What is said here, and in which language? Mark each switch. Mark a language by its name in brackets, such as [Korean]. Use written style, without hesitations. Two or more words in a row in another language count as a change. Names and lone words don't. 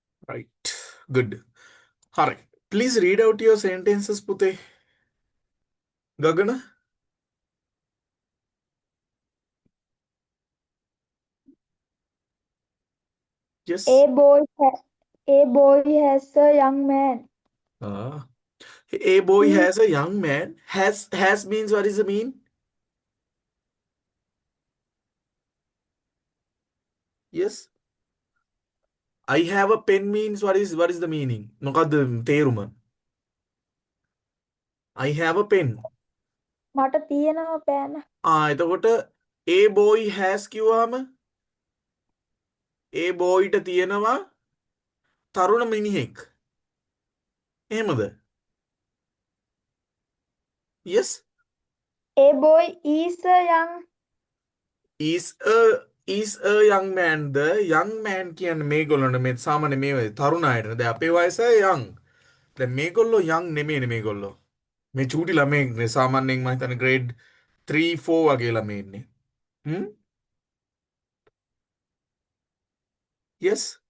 [English] right. Good. හරි. Please read out your sentences පුතේ. [Sinhala] ගගන. [English] Yes. A boy has a young man. A boy He has a young man. Has means what is the mean? Yes. I have a pen means what is the meaning? [Sinhala] මොකද්ද තේරුම? [English] I have a pen. [Sinhala] මට තියෙනවා පෑන. එතකොට [English] A boy has [Sinhala] කිව්වහම [English] A boy [Sinhala] ට තියෙනවා තරුණ මිනිහෙක්. එහෙමද? [English] Yes. A boy is a young. is a young man. [Sinhala] The young man කියන්නේ මේගොල්ලන්ට මේ සාමාන්‍ය මේ තරුණ අයට. දැන් අපේ වයස young. දැන් මේගොල්ලෝ young නෙමෙයිනේ මේගොල්ලෝ. මේ චූටි ළමයෙක්නේ සාමාන්‍යයෙන් මම හිතන්නේ grade 3 4 වගේ ළමයි ඉන්නේ. හ්ම්? [English] Yes.